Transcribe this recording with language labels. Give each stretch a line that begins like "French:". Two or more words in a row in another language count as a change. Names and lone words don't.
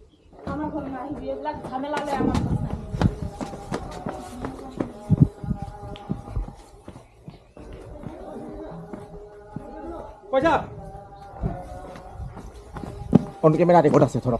Assamese: আমার ঘর না আহিবি এইবিলাক ঝামেলা লৈ আমার ঘর না পয়সা
English: on camera record
Assamese: আছে ধরো